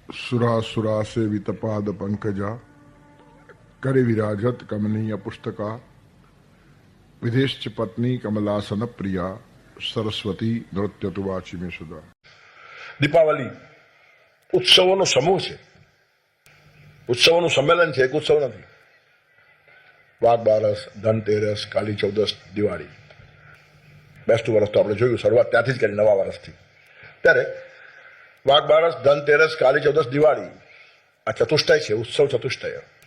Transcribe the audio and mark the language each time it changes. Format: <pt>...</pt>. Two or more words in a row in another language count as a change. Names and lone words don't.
<sa>सुरा से वितपाद पंकजा करे विराजत कमनीय पुस्तका विदेश पत्नी कमलासन प्रिया सरस्वती नृत्य तुवाची में सुधा.</sa> <gu>દીપાવલી ઉત્સવોનો સમૂહ છે, ઉત્સવોનું સંમેલન છે, એક ઉત્સવ નથી. વાઘ બારસ, ધનતેરસ, કાળી ચૌદસ, દિવાળી, બેસતું વર્ષ તો આપણે જોયું, શરૂઆત ત્યાંથી જ કરી નવા વર્ષથી. ત્યારે વાઘ બારસ, ધનતેરસ, કાળી ચૌદસ, દિવાળી આ ચતુષ્ટય છે, ઉત્સવ ચતુષ્ટય.</gu>